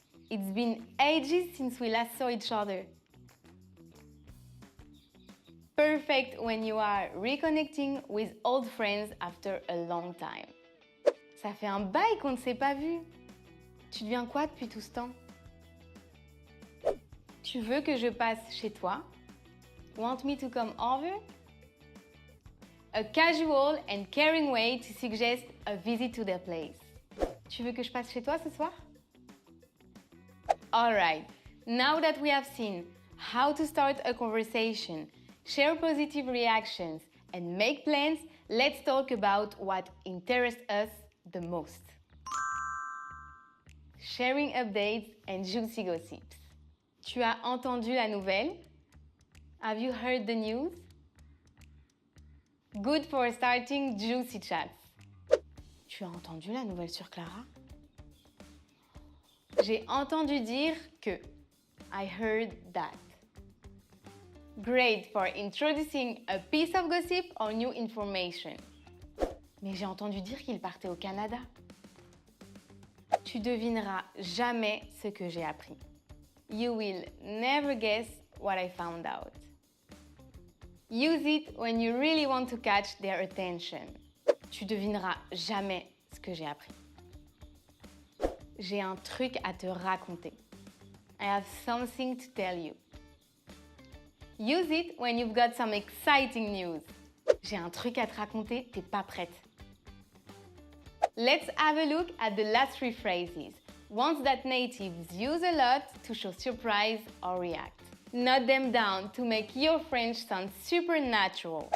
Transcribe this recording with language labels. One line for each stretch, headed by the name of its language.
English: It's been ages since we last saw each other. Perfect when you are reconnecting with old friends after a long time.
French: Ça fait un bail qu'on ne s'est pas vu. Tu deviens quoi depuis tout ce temps? Tu veux que je passe chez toi?
English: Want me to come over? A casual and caring way to suggest a visit to their place.
French: Tu veux que je passe chez toi ce soir?
English: Alright, now that we have seen how to start a conversation, share positive reactions, and make plans, let's talk about what interests us the most. Sharing updates and juicy gossips.
French: Tu as entendu la nouvelle?
English: Have you heard the news? Good for starting juicy chats.
French: Tu as entendu la nouvelle sur Clara? J'ai entendu dire que.
English: I heard that. Great for introducing a piece of gossip or new information.
French: Mais j'ai entendu dire qu'il partait au Canada. Tu devineras jamais ce que j'ai appris.
English: You will never guess what I found out. Use it when you really want to catch their attention.
French: Tu devineras jamais ce que j'ai appris. J'ai un truc à te raconter.
English: I have something to tell you. Use it when you've got some exciting news.
French: J'ai un truc à te raconter, t'es pas prête.
English: Let's have a look at the last three phrases, ones that natives use a lot to show surprise or react. Note them down to make your French sound super natural.